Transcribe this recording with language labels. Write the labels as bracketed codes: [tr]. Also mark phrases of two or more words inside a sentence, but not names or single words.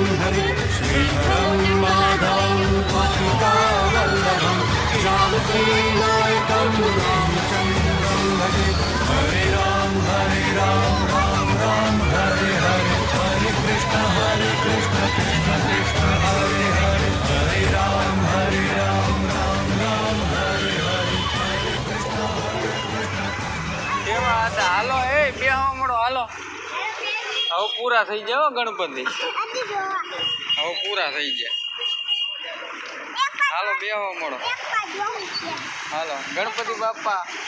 [sa] हरि श्रीधरं माधवं पतितावल्लभं जानकीनायकं रामचन्द्रं भजे. हरे राम राम राम हरे हरे, हरे कृष्ण कृष्ण कृष्ण हरे हरे, हरे राम राम राम हरे हरे, हरे कृष्ण [gu] કેવા હતા? હાલો એ બે મળો. હાલો હવે પૂરા થઈ જાય ગણપતિ, હવે પૂરા થઈ જાય. હાલો બે મળો. હાલો ગણપતિ બાપ્પા.